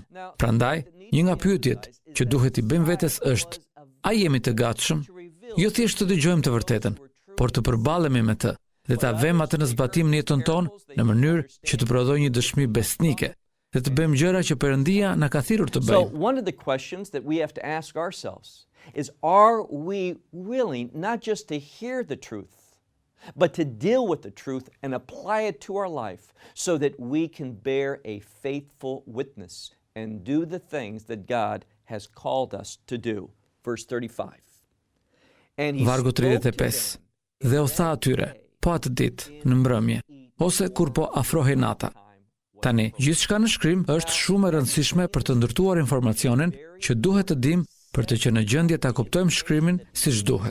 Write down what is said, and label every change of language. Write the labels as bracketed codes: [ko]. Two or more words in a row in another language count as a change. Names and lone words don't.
[sq] Prandaj, një nga pyetjet që duhet i bëjmë vetes është: a jemi të gatshëm? Jo thjesht të dëgjojmë të vërtetën, por të përballemi me të dhe ta vëmë atë në zbatim në jetën tonë në mënyrë që të prodhojë një dëshmi besnike dhe të bëjmë gjëra që Perëndia na ka thirrur të bëjmë. [en] So one of the questions that we have to ask ourselves is, are we willing not just to hear the truth, but to deal with the truth and apply it to our life so that we can bear a faithful witness and do the things that God has called us to do. Verse 35. [sq] Vargu 35. Dhe u tha atyre, po atë ditë, në mbrëmje, ose kur po afrohej nata. Tani, gjithçka në shkrim është shumë e rëndësishme për të ndërtuar informacionin që duhet të dimë për të qenë në gjendje ta kuptojmë shkrimin siç duhet.